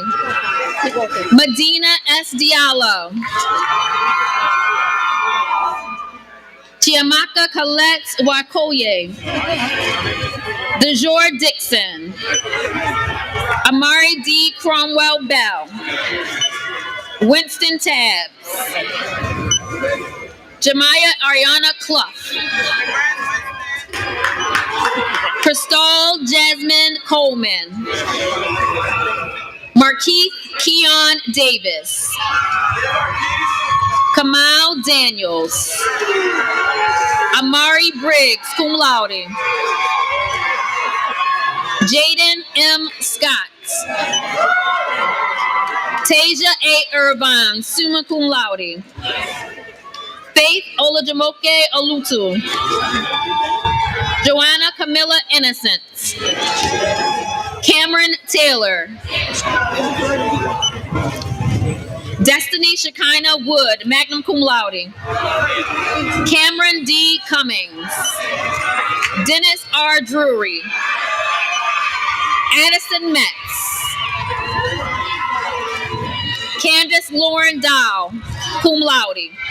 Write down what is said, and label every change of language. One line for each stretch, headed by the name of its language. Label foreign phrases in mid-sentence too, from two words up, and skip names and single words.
English: Medina S. Diallo. Chiamaka Colette Wakoye. DeJour Dixon. Amari D. Cromwell Bell. Winston Tabbs. Jemiah Ariana Clough. Crystal Jasmine Coleman. Markeith Keon Davis. Kamal Daniels. Amari Briggs,
Latin: cum laude.
English: Jaden M. Scott. Tasia A. Irvine,
Latin: summa cum laude.
English: Faith Olajumoke Olutu. Joanna Camilla Innocent. Cameron Taylor. Destiny Shekinah Wood,
Latin: magna cum laude.
English: Cameron D. Cummings. Dennis R. Drury. Addison Metz. Candace Lauren Dow,
Latin: cum laude.